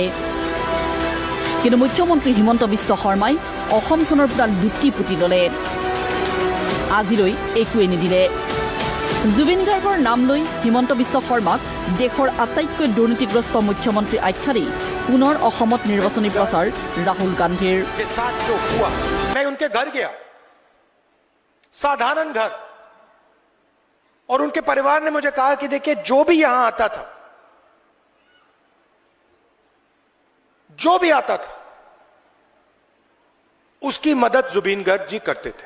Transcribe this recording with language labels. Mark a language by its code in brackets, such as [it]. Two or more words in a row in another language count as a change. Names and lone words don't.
[as] কিন্তু মুখ্যমন্ত্ৰী হিমন্ত বিশ্ব শৰ্মাই অসমখনৰ পৰা লুটি পুতি ল'লে। আজিলৈ একোৱেই নিদিলে। জুবিন গাৰ্গৰ নাম লৈ হিমন্ত বিশ্ব শৰ্মাক দেশৰ আটাইতকৈ দুৰ্নীতিগ্ৰস্ত মুখ্যমন্ত্ৰী আখ্যা দি পুনৰ অসমত নিৰ্বাচনী প্ৰচাৰ ৰাহুল গান্ধীৰ। [hi] साधारण घर, और उनके परिवार ने मुझे कहा कि देखिए जो भी यहां आता था, जो भी आता था उसकी मदद जुबीन गर्ग जी करते थे।